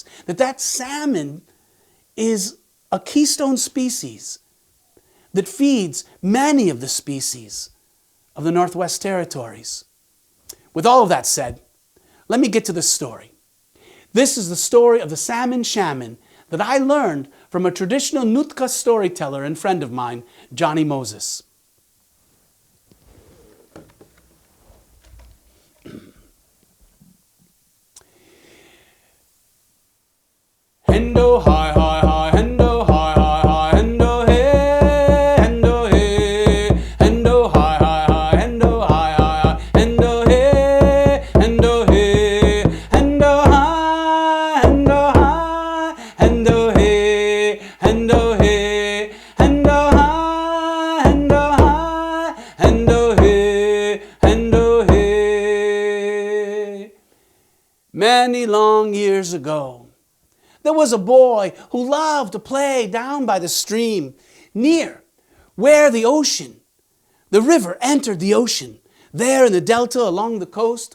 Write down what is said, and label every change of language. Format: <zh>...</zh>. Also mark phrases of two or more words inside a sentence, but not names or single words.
<en>That salmon is a keystone species that feeds many of the species of the Northwest Territories. With all of that said, let me get to the story. This is the story of the Salmon Shaman that I learned from a traditional Nootka storyteller and friend of mine, Johnny Moses. Hendo hi hi hi, hendo hi hi hi, hendo hey, hendo hey, hendo hi hi hi, hendo hi hi hi, hendo hey, hendo hey, hendo hi, hendo hi, hendo hey, hendo hey, hendo hi, hendo hi, hendo hey, hendo hey. Many long years ago, there was a boy who loved to play down by the stream, near where the river entered the ocean, there in the delta along the coast.</en>